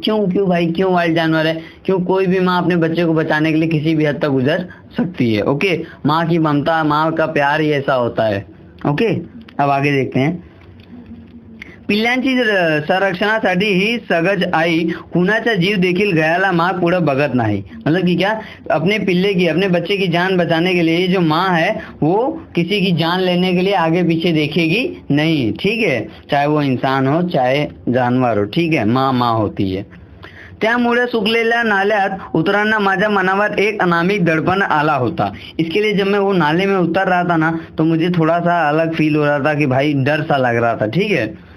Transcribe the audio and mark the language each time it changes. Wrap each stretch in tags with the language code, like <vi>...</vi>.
<hi>क्यों भाई, क्यों वाइल्ड जानवर है? क्यों? कोई भी माँ अपने बच्चे को बचाने के लिए किसी भी हद तक गुजर सकती है। ओके, माँ की ममता, माँ का प्यार ही ऐसा होता है। ओके, अब आगे देखते हैं।</hi> <mr>पिल्लांची संरक्षणासाठी ही सगज आई कुणाचा जीव देखील गयाला माँ पुढे बघत नाही।</mr> <hi>मतलब कि क्या, अपने बच्चे की जान बचाने के लिए जो माँ है वो किसी की जान लेने के लिए आगे पीछे देखेगी नहीं, ठीक है, चाहे वो इंसान हो चाहे जानवर हो, ठीक है, माँ होती है।</hi> <mr>त्यामुळे सुकलेल्या नाल्यात उतरताना माझ्या मनावर एक अनामिक दडपण आला होता।</mr> <hi>इसके लिए जब मैं वो नाले में उतर रहा था ना, तो मुझे थोड़ा सा अलग फील हो रहा था कि भाई डर सा लग रहा था, ठीक है।</hi>